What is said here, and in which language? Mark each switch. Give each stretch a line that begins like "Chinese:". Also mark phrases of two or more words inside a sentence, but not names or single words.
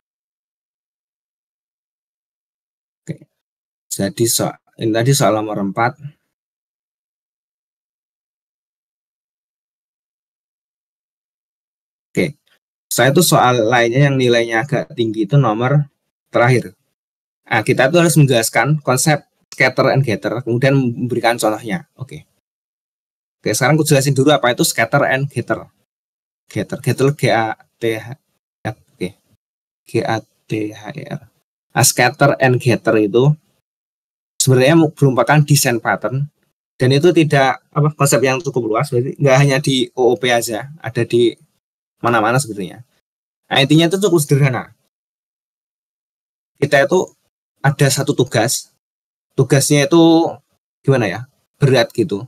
Indonesian: Oke, jadi ini tadi soal nomor 4. Oke, saya itu soal lainnya yang nilainya agak tinggi itu nomor terakhir. Nah, kita tuh harus menjelaskan konsep
English: scatter and gather,
Indonesian: kemudian memberikan contohnya. Oke, sekarang aku jelasin dulu apa itu
English: scatter and gather.
Indonesian: Gather G-A-T-H. Oke, G-A-T-H-E-R. Nah,
English: scatter and gather
Indonesian: itu sebenarnya merupakan desain pattern dan itu tidak konsep yang cukup luas, berarti nggak hanya di OOP aja, ada di mana-mana sebenarnya. Nah, intinya itu cukup sederhana. Kita itu ada satu tugasnya itu gimana ya, berat gitu.